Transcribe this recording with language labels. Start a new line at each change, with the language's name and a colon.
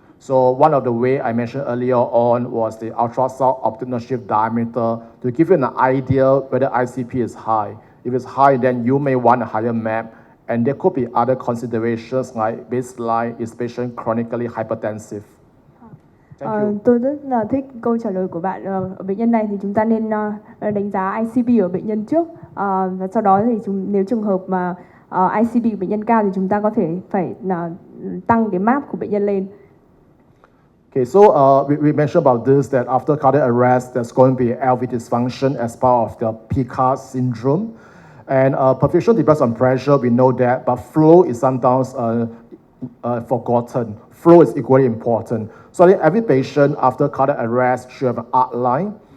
English: So one of the way I mentioned earlier on was the ultrasound optical shift diameter to give you an idea whether ICP is high. If it's high, then you may want a higher MAP, and there could be other considerations like baseline is patient chronically hypertensive.
Vietnamese: Tôi rất là thích câu trả lời của bạn. Ở bệnh nhân này thì chúng ta nên đánh giá ICP ở bệnh nhân trước, và sau đó thì nếu trường hợp mà ICP của bệnh nhân cao thì chúng ta có thể phải tăng cái MAP của bệnh nhân lên.
English: Okay, so we mentioned about this that after cardiac arrest, there's going to be LV dysfunction as part of the PCAS syndrome. And perfusion depends on pressure, we know that, but flow is sometimes forgotten. Flow is equally important. So I think every patient after cardiac arrest should have an arc line.